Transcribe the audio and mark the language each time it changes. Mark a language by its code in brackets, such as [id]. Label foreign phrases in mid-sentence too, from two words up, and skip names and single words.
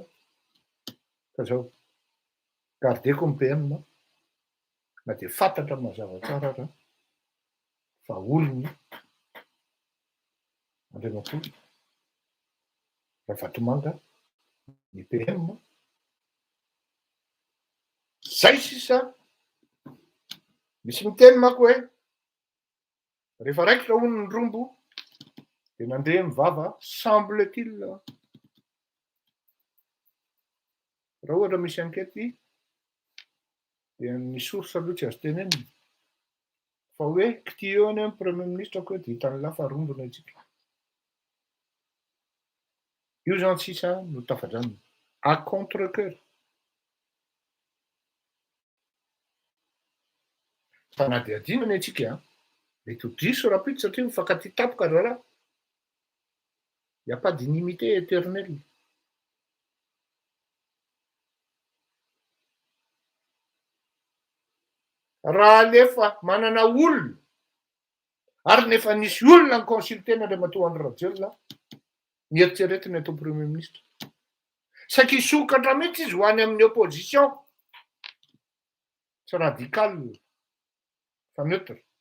[mg] Ka zao gardeko ny PM na dia fantatra mazava tsara raha fa olony Andriamatoa Ravatomanga ny PM. Zay sisa misy miteny manko hoe rehefa raikitra hono ny rombo dia nandeha mivava, [fr] semble-t-il. [mg] Raha ohatra misy ankety dia ny source aloha tsy azo tenenina fa hoe kitio any amin'ny [fr] premier ministre [mg] ko hoe dia hitany lafa rombona itsika. Io zany sisa no tafadraniny [fr] à contre-cœur. [mg] Fa na dia adinany atsika mety ho diso rapito satria mifankatia tapoka raha [fr] y a pas d'inimité éternelle. [mg] Raha nefa manana olona ary nefa nisy olona ny consultena Andriamatoa Andry Rajoelina nieritreretiny atao [fr] premier ministre, [mg] saika hisokatra mihitsy izy ho any amin'ny opposition, tsy radical fa neutre.